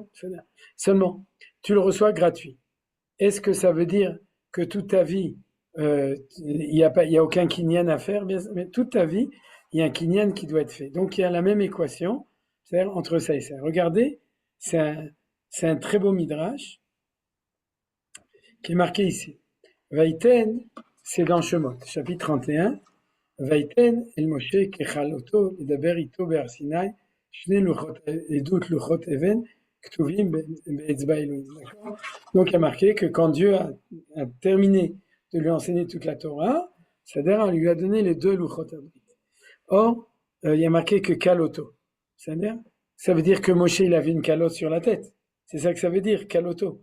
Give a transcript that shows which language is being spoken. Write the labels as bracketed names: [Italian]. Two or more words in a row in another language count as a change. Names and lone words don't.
[French] Seulement, tu le reçois gratuit. Est-ce que ça veut dire que toute ta vie, il y a aucun kinyan à faire, bien, mais toute ta vie, il y a un kinyan qui doit être fait. Donc il y a la même équation, c'est-à-dire entre ça et ça. Regardez, c'est un très beau midrash qui est marqué ici. Vaïten, c'est dans Shemot, chapitre 31. [Hebrew] ויתן אל משה ככלתו לדבר אתו בהר סיני שני לחת העדת לחת אבן כתבים באצבע אלהים. [French] Donc il y a marqué que quand Dieu a terminé de lui enseigner toute la Torah, c'est-à-dire on lui a donné les 2 [Hebrew] לוחות הברית. [French] Or, il y a marqué que kaloto, c'est-à-dire ça veut dire que Moshe il avait une calotte sur la tête. C'est ça que ça veut dire, kaloto.